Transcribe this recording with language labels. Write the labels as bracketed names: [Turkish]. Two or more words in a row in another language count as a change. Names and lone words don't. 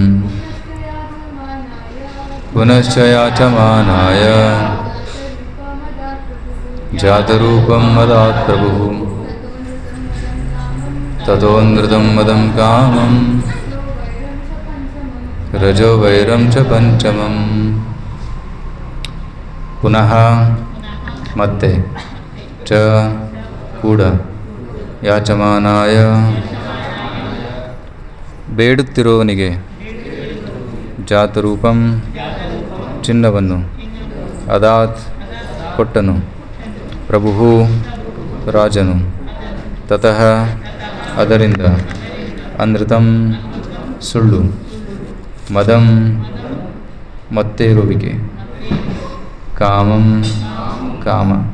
[Sanskrit] ಪುನಶ್ಚ ಯಾಚಮಾನಾಯ ಜಾತರೂಪಂ ಮದಾತ್ ಪ್ರಭುಃ ತತೋ ನೃತಂ ಮದಂ ಕಾಮಂ ರಜೋ ವೈರಂ ಚ ಪಂಚಮಂ. ಪುನಃ ಮತ್ತೆ ಚ ಕೂಡ ಯಾಚಮಾನಾಯ [Kannada] ಬೇಡುತ್ತಿರುವವನಿಗೆ ಜಾತರೂಪಂ ಚಿನ್ನವನ್ನು ಅದಾತ್ ಕೊಟ್ಟನು ಪ್ರಭುಃ ರಾಜನು ತತಃ ಅದರಿಂದ ಅನೃತಂ ಸುಳ್ಳು ಮದಂ ಮತ್ತೇರುವಿಕೆ ಕಾಮಂ ಕಾಮ